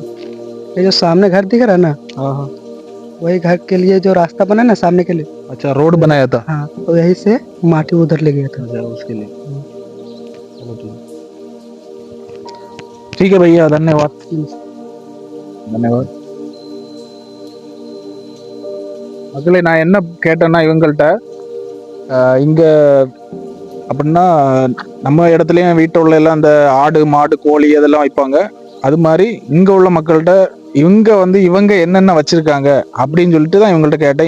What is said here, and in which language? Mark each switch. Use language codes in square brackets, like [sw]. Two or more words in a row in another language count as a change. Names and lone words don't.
[hi] ये जो सामने घर दिख रहा है ना, हाँ हाँ। वही घर के लिए जो रास्ता बना ना सामने के लिए, अच्छा, रोड बनाया था? हाँ, तो यही से माटी उधर ले गया था। अच्छा, उसके लिए। चलो ठीक है भैया, धन्यवाद धन्यवाद. [ta] மக்களே, நான் என்ன கேட்டேன்னா இவங்கள்ட்ட, இங்கே அப்படின்னா நம்ம இடத்துலையும் வீட்டில் உள்ள எல்லாம் அந்த ஆடு மாடு கோழி அதெல்லாம் வைப்பாங்க. அது மாதிரி இங்கே உள்ள மக்கள்கிட்ட இவங்க என்னென்ன வச்சுருக்காங்க அப்படின்னு சொல்லிட்டு தான் இவங்கள்ட்ட கேட்டேன்.